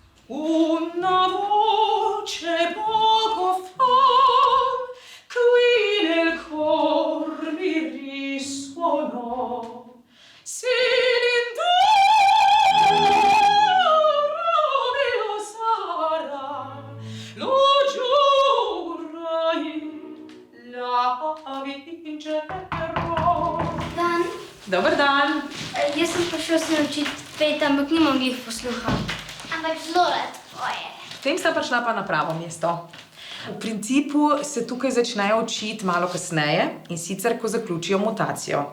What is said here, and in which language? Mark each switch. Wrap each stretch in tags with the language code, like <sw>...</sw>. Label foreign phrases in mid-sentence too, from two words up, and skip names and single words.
<it>Una voce poco fa qui nel cor mi risuonò. Si Romeo sarà, lo giurai, la vincerò.</it> <sl>Dan, Dober dan. jaz sem prišel se naučiti peti, ampak nimam glih posluha. Ampak zelo rad tvoje. Tem sta prišla pa na pravo mesto. V principu se tukaj začnejo učiti malo kasneje in sicer, ko zaključijo mutacijo.</sl>